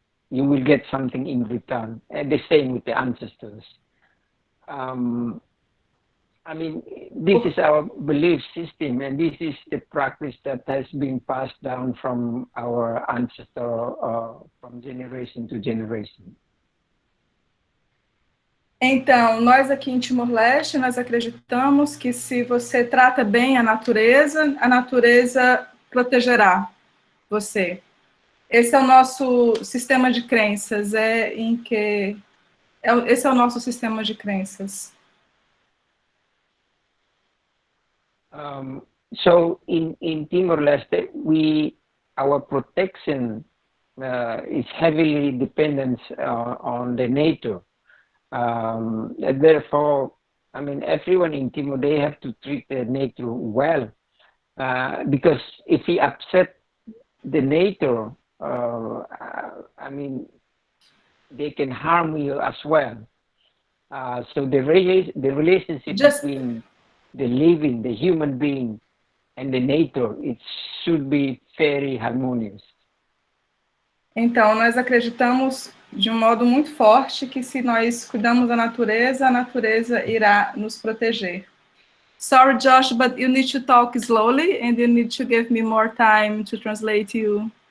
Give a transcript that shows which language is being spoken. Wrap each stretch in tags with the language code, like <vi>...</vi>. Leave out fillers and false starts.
<en>You will get something in return. And the same with the ancestors. I mean, this is our belief system, and this is the practice that has been passed down from our ancestor from generation to generation.</en> <pt>Então, nós aqui em Timor-Leste, nós acreditamos que se você trata bem a natureza protegerá você. Esse é o nosso sistema de crenças, esse é o nosso sistema de crenças.</pt> <en>So in Timor-Leste, our protection is heavily dependent on the nature. Therefore, I mean, everyone in Timor, they have to treat the nature well, because if we upset the nature, I mean, they can harm you as well. So the relationship between the living, the human being, and the nature, it should be very harmonious.</en> <pt>Então, nós acreditamos de um modo muito forte que se nós cuidamos da natureza, a natureza irá nos proteger.</pt> <en>Sorry, Josh, but you need to talk slowly and you need to give me more time to translate you.</en>